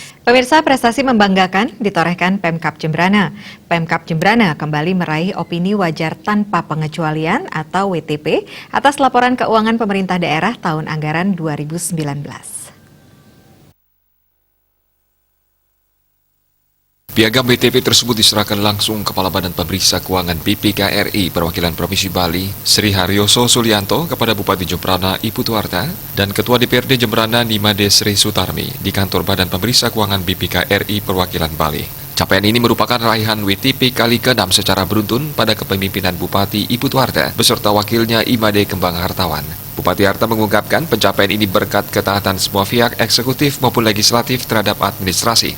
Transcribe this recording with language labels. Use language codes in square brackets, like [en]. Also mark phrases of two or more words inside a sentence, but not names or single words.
[id] Pemirsa, prestasi membanggakan ditorehkan Pemkab Jembrana. Pemkab Jembrana kembali meraih opini wajar tanpa pengecualian atau WTP atas laporan keuangan pemerintah daerah tahun anggaran 2019. Piagam WTP tersebut diserahkan langsung Kepala Badan Pemeriksa Keuangan BPK RI Perwakilan Provinsi Bali, Sri Haryoso Sulianto kepada Bupati Jembrana Ibu Tuarta dan Ketua DPRD Jembrana Nimade Sri Sutarmi di Kantor Badan Pemeriksa Keuangan BPK RI Perwakilan Bali. Capaian ini merupakan raihan WTP kali ke-6 secara beruntun pada kepemimpinan Bupati Ibu Tuarta beserta wakilnya Imade Kembang Hartawan. Bupati Harta mengungkapkan pencapaian ini berkat ketaatan semua pihak eksekutif maupun legislatif terhadap administrasi.